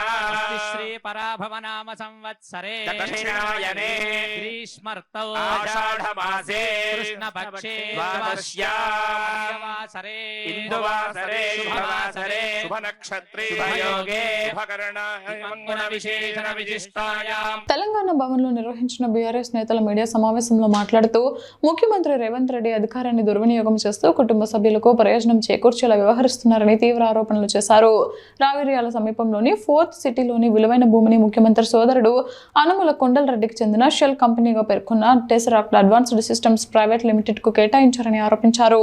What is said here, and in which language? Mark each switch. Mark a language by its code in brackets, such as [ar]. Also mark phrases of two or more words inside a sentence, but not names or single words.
[sa] श्री पराभव नाम संवत्सरे दक्षिणायने ग्रीष्मर्तौ आषाढमासे कृष्णपक्षे द्वादश्यावासरे इन्दुवासरे शुभवासरे शुभनक्षत्रे शुभयोगे शुभकर्णविशेषण विशिष्टायाम् [te] తెలంగాణ భవన్లో నిర్వహించిన బీఆర్ఎస్ నేతల మీడియా సమావేశంలో మాట్లాడుతూ ముఖ్యమంత్రి రేవంత్ రెడ్డి అధికారాన్ని దుర్వినియోగం చేస్తూ కుటుంబ సభ్యులకు ప్రయోజనం చేకూర్చేలా వ్యవహరిస్తున్నారని తీవ్ర ఆరోపణలు చేశారు. రావిర్యాల సమీపంలోని 4th సిటీలోని విలువైన భూమిని ముఖ్యమంత్రి సోదరుడు అనుముల కొండలరెడ్డికి చెందిన షెల్ కంపెనీగా పేర్కొన్న టెసరాక్ట్ అడ్వాన్స్డ్ సిస్టమ్స్ ప్రైవేట్ లిమిటెడ్ కు కేటాయించారని ఆరోపించారు.